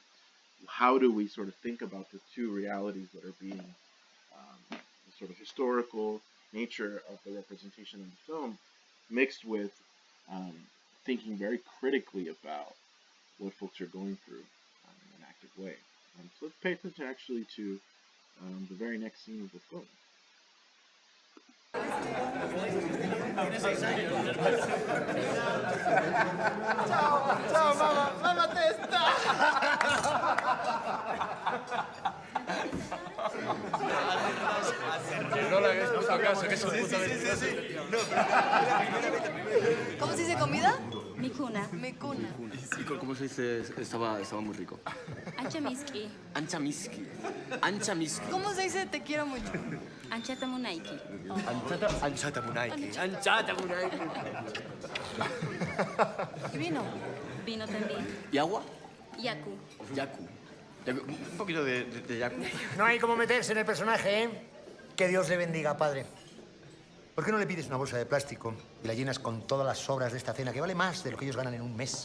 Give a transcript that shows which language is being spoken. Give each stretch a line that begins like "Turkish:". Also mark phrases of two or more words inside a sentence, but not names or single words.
English: How do we sort of think about the two realities that are being the sort of historical nature of the representation of the film, mixed with thinking very critically about what folks are going through in an active way? So let's pay attention actually to the very next scene of the film.
Italian: Ciao, mamma.
Spanish: No le hagáis puto caso, que es un puto ¿Cómo se dice comida?
Quechua: Mikuna. Mecuna.
Spanish: ¿Y cómo se dice? Estaba muy rico.
Quechua: Anchamiski. Anchamiski. Anchamiski.
Spanish: ¿Cómo se dice te quiero mucho?
Quechua: Anchatamunaiki. Anchata munaiki. Anchata munaiki.
Spanish: ¿Y vino? Vino también. ¿Y agua?
Quechua: Yaku.
Spanish: Yaku. Un poquito de yaku. No hay como meterse en el personaje, ¿eh? Que Dios le bendiga, padre. ¿Por qué no le pides una bolsa de plástico y la llenas con todas las sobras de esta cena, que vale más de lo que ellos ganan en un mes?